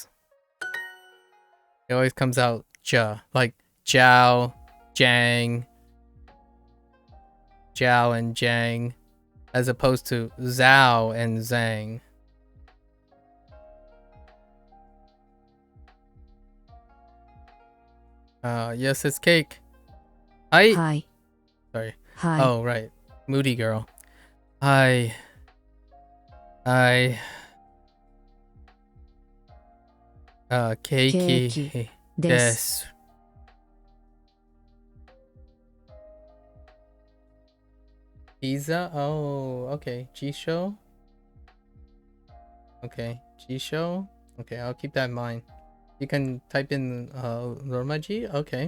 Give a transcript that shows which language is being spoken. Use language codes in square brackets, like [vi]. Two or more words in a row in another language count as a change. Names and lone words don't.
[en] It always comes out ja, like Jiao, Jang, Jiao and Jang, as opposed to Zhao and Zhang. Yes, it's cake. Hi. Hi. Sorry. Hi. Oh, right. Moody girl. Hi. [ja] Keiki desu. [en] Pizza? Oh, okay. Jisho? Okay. Jisho? Okay, I'll keep that in mind. You can type in Romaji? Okay.